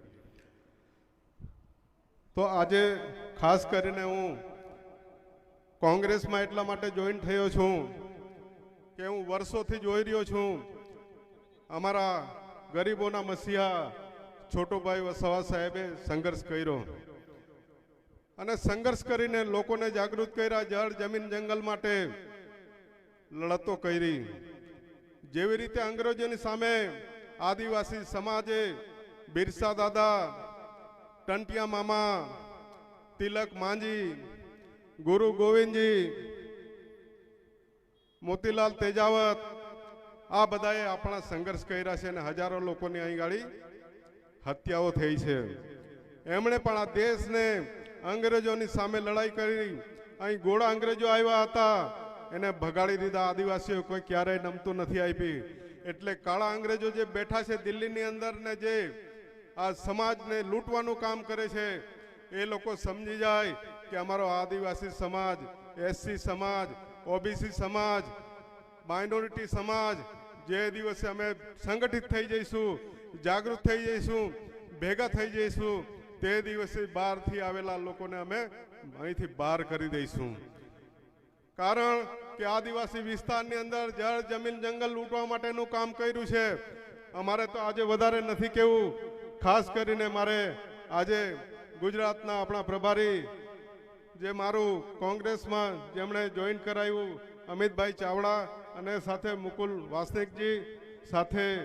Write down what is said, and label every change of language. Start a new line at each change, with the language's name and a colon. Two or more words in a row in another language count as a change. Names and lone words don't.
Gujarati: તો આજે ખાસ કરીને હું કોંગ્રેસમાં એટલા માટે જોઈન થયો છું કે હું વર્ષોથી જોઈ રહ્યો છું અમારા ગરીબોના મસીહા છોટુભાઈ વસાવા સાહેબે સંઘર્ષ કર્યો અને સંઘર્ષ કરીને લોકોને જાગૃત કર્યા, જળ જમીન જંગલ માટે લડતો કરી। જેવી રીતે અંગ્રેજોની સામે આદિવાસી સમાજે બિરસા દાદા, ટંટિયા મામા, તિલક માંજી, ગુરુ ગોવિંદ જી, મોતીલાલ તેજાવત આ બધાએ અપના સંઘર્ષ કર્યા છે ને હજારો લોકોની અહીં ગાડી હત્યાઓ થઈ છે। એમણે પણ આ દેશને અંગ્રેજોની સામે લડાઈ કરી। અહીં ગોળા અંગ્રેજો આવ્યા હતા એને ભગાડી દીધા। આદિવાસીઓ કોઈ ક્યારેય નમતું નથી આપી। એટલે કાળા અંગ્રેજો જે બેઠા છે દિલ્હીની અંદર ને જે આ સમાજને લૂંટવાનું કામ કરે છે એ લોકો સમજી જાય કે અમારો આદિવાસી સમાજ, એસસી સમાજ, ઓબીસી સમાજ, માઇનોરિટી સમાજ જે દિવસે અમે સંગઠિત થઈ જઈશું, જાગૃત થઈ જઈશું, ભેગા થઈ જઈશું તે દિવસે બહારથી આવેલા લોકોને અમે અહીંથી બહાર કરી દઈશું। કારણ કે આદિવાસી વિસ્તારની અંદર જળ જમીન જંગલ લૂંટવા માટેનું કામ કર્યું છે। અમારે તો આજે વધારે નથી કહેવું, ખાસ કરીને મારે આજે ગુજરાતના આપણા પ્રભારી જે મારું કોંગ્રેસમાં જેમણે જોઈન કરાવ્યું અમિતભાઈ ચાવડા અને સાથે મુકુલ વાસનિકજી, સાથે